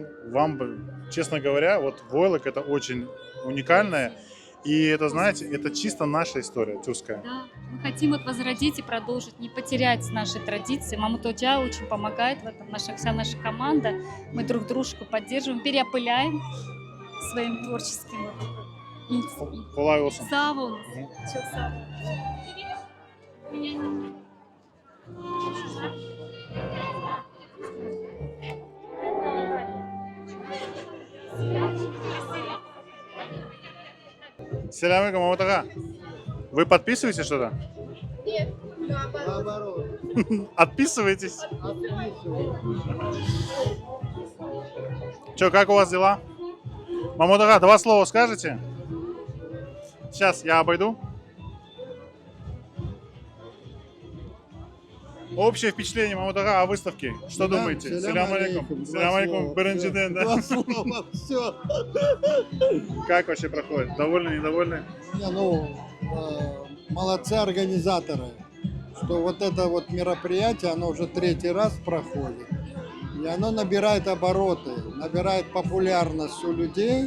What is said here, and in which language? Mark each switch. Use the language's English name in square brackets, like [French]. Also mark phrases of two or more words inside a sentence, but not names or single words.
[Russian] Вам, честно говоря, вот войлок это очень уникальное. И это, знаете, это чисто наша история тюркская. Да, мы хотим вот возродить и продолжить, не потерять наши традиции. Мама Тоджа очень помогает в этом, вся наша команда. Мы друг дружку поддерживаем, переопыляем своим творческим. [Crimean Tatar] Колай болсын. [Turkish] Sağ olun. Çok sağ [Arabic] سلام عليكم, Маматага. [Russian] Вы подписываете что-то? Нет, наоборот. Отписываетесь? Че, как у вас дела? Маматага, 2 слова скажете? Сейчас я обойду. Общее впечатление, Маматага, о выставке. Что думаете? [Arabic] سلام عليكم. سلام عليكم, Беренджиден, [Russian] да? 2 слова, все. Как вообще проходит? Довольны, недовольны? Молодцы организаторы, что вот это вот мероприятие, оно уже 3-й раз проходит. И оно набирает обороты, набирает популярность у людей.